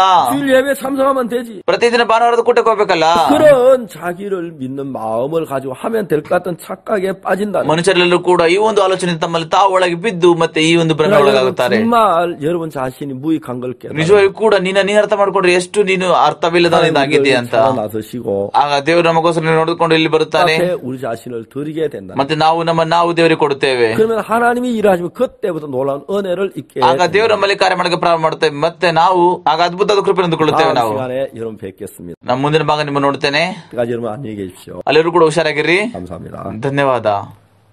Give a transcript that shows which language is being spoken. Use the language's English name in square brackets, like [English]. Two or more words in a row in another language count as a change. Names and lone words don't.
[Korean] 주일 예배 참석하면 되지. [Kannada] ಪ್ರತಿದಿನ ಭಾನುವಾರದ ಕೂಟಕ್ಕೆ ಹೋಗ್ಬೇಕಲ್ಲ. [Korean] 그런 자기를 믿는 마음을 가지고 하면 될 것 같은 착각에 빠진다. [Kannada] ಮನುಷ್ಯರೆಲ್ಲರೂ ಕೂಡ ಈ ಒಂದು ಆಲೋಚನೆ ತಮ್ಮಲ್ಲಿ ತಾವು ಒಳಗೆ ಬಿದ್ದು ಮತ್ತೆ ಈ ಒಂದು ಭ್ರಮೆ ಒಳಗಾಗುತ್ತಾರೆ. [Korean] 정말 여러분 자신이 무익한 걸 깨달아. [Kannada] ನಿಜವಾಗಿ ಕೂಡ ನೀನು ಅರ್ಥ ಮಾಡ್ಕೊಂಡ್ರೆ ಎಷ್ಟು ನೀನು ಅರ್ಥವಿಲ್ಲದಾಗಿದ್ದೀಯ ಅಂತ. ಆಗ ದೇವರು ನಮಗೋಸ್ಕರ ನೋಡಿಕೊಂಡು ಇಲ್ಲಿ ಬರುತ್ತಾನೆ. [Korean] 우리 자신을 드리게 된다. [Kannada] ಮತ್ತೆ ನಾವು ದೇವರಿಗೆ ಕೊಡುತ್ತೇವೆ. [Korean] 그러면 하나님이 일하시면 그때부터 놀라운 은혜를 있게. [Kannada] ಆಗ ದೇವರು ನಮ್ಮಲ್ಲಿ ಕಾರ್ಯ ಮಾಡಕ್ಕೆ ಪ್ರಾರಂಭ ಮಾಡುತ್ತೇವೆ. ಮತ್ತೆ ನಾವು ಆಗ ಅದ್ಭುತವಾದ ಕೃಪೆ ಹೊಂದಿಕೊಳ್ಳುತ್ತೇವೆ. ನಾವು [Korean] 시간에 여러분 뵙겠습니다. [Kannada] ನಮ್ಮ ಮುಂದಿನ ಭಾಗ ನಿಮ್ಮ ನೋಡ್ತೇನೆ. [Korean] 여러분 안녕히 계십시오. [Kannada] ಅಲ್ಲಿರೂ ಕೂಡ ಹುಷಾರಾಗಿರ್ರಿ. [Korean] 감사합니다. [Kannada] ಧನ್ಯವಾದ.